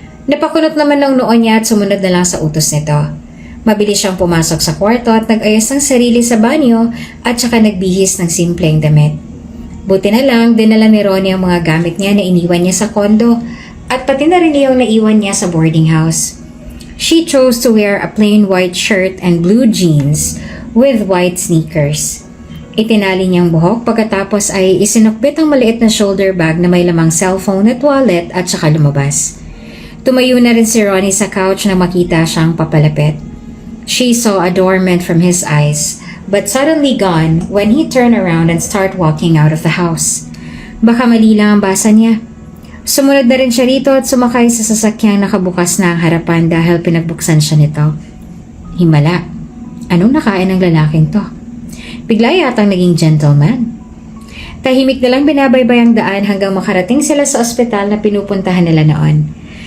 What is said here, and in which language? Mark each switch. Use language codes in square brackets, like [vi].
[tl] Napakunot naman ng noon niya at sumunod na lang sa utos nito. Mabilis siyang pumasok sa kwarto at nag-ayos ng sarili sa banyo at saka nagbihis ng simpleng damit. Buti na lang, dinala ni Ronnie ang mga gamit niya na iniwan niya sa kondo at pati na rin yung naiwan niya sa boarding house. [en] She chose to wear a plain white shirt and blue jeans with white sneakers. [tl] Itinali niyang buhok pagkatapos ay isinukbit ang maliit na shoulder bag na may lamang cellphone at wallet at saka lumabas. Tumayo na rin si Ronnie sa couch nang makita siyang papalapit. [en] She saw adornment from his eyes, but suddenly gone when he turned around and started walking out of the house. [tl] Baka mali lang ang basa niya. Sumunod na rin siya rito at sumakay sa sasakyang nakabukas na ang harapan dahil pinagbuksan siya nito. Himala, anong nakain ng lalaking to? Bigla yatang naging gentleman. Tahimik na lang binabaybay ang daan hanggang makarating sila sa ospital na pinupuntahan nila noon.